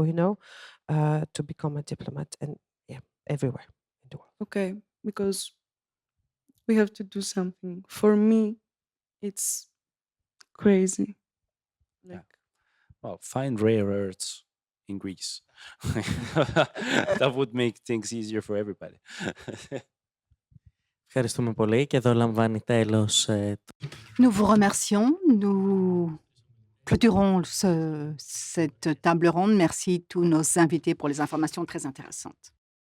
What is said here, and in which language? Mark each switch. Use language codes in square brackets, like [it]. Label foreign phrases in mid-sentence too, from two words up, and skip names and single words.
[en] To become a diplomat, and yeah, everywhere in the world. Okay, because we have to do something. For me, it's crazy. Yeah. Like, Well, find rare earths in Greece. That would make things easier for everybody. [el] Ευχαριστούμε πολύ και εδώ λαμβάνει τέλος [fr] Nous vous remercions. Nous clôturons cette table ronde. Merci tous nos invités pour les informations très intéressantes.